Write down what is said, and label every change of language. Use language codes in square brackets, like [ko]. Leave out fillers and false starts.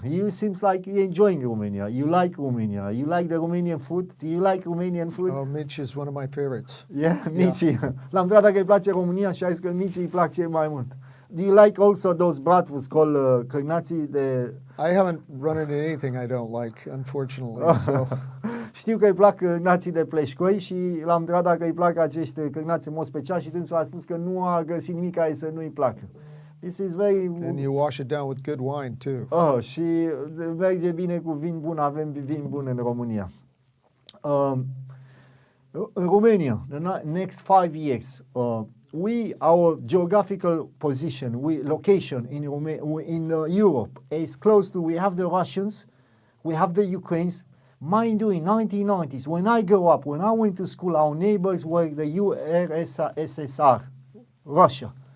[en] You seems like you're enjoying Romania. You like Romania. You like the Romanian food. Do you like Romanian food? Oh, Mici is one of my favorites. Yeah, Mici. Yeah. [ro] L-am întrebat dacă îi place România și a zis că Mici îi plac cel mai mult. [en] Do you like also those bratwurst called [ro] cârnații de... [en] I haven't run into anything I don't like, unfortunately. So. [ro] Știu că îi plac cârnații de pleșcoi și l-am întrebat dacă îi plac acești cârnați în mod special și dânsul a spus că nu a găsit nimic care să nu-i placă. [en] This is very... And you wash it down with good wine too. [ro] Și merge bine cu vin bun, avem vin bun în România. [en] Romania, the next 5 years, our geographical position, location in Europe is close to, we have the Russians, we have the Ukrainians. Mind you, in 1990s, when I grew up, when I went to school, our neighbors were the USSR, Russia.